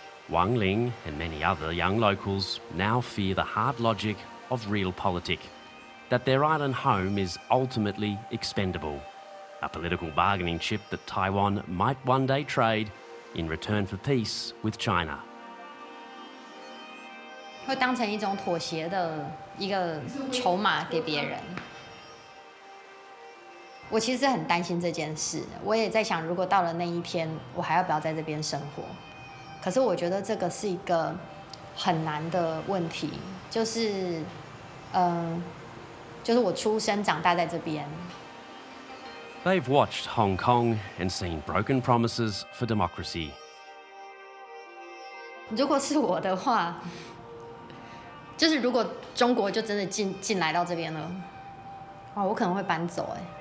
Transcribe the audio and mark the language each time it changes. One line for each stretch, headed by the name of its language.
English: Wang Ling and many other young locals now fear the hard logic of realpolitik, that their island home is ultimately expendable, a political bargaining chip that Taiwan might one day trade in return for peace with China.
Chinese: 会当成一种妥协的一个筹码给别人。我其实很担心这件事，我也在想，如果到了那一天，我还要不要在这边生活？可是我觉得这个是一个很难的问题，就是我出生长大在这边。
English: They've watched Hong Kong and seen broken promises for democracy.
Chinese: 如果是我的话，就是如果中国就真的进来到这边了，哇，我可能会搬走哎。